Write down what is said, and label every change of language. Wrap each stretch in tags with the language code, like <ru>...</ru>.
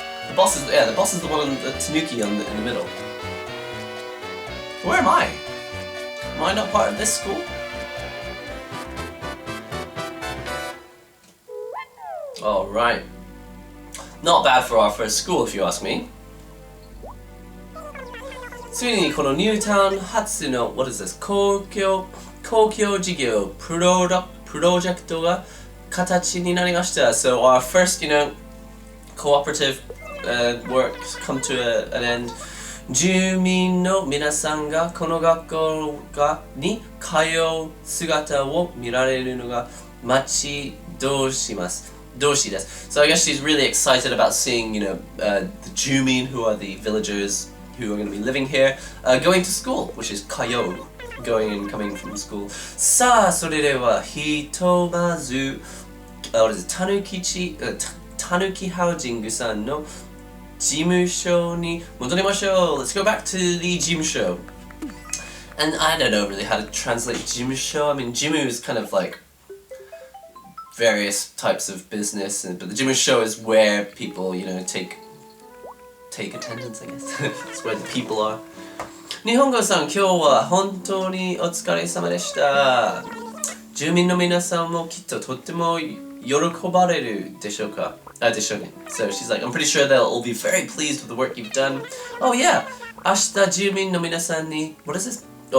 <en>The boss is the one in the tanuki in the middle. Where am I? Am I not part of this school? Alright. Not bad for our first school, if you ask me.</en> <ja>ついにこのニュータウン初の</ja> <en>what is this</en> <ja>公共事業プロジェクトが形になりました。</ja> <en>So our first, you know, cooperative work come to an end.</en> <ja>住民の皆さんがこの学校に通う姿を見られるのが待ち遠します。</ja> <en>So I guess she's really excited about seeing, you know, the Jumin, who are the villagers who are going to be living here, going to school, which is kayo, going and coming from school.</en> <ja>さあ、それではひとまず、</ja> <en>what is it,</en> <ja>Tanuki Housing さんの事務所に戻りましょう。</ja> <en>Let's go back to the 事務所. And I don't know really how to translate 事務所. I mean, 事務 is kind of like various types of business, but the 事務所 is where people, you know, take attendance, I guess. It's where the people are.</en> <ja>日本語さん、今日は本当にお疲れ様でした。住民の皆さんもきっととっても喜ばれるでしょうか。でしょうね。</ja> <en>So she's like, I'm pretty sure they'll all be very pleased with the work you've done. Oh yeah,</en> <ja>明日住民の皆さんに</ja> <en>what is this?</en>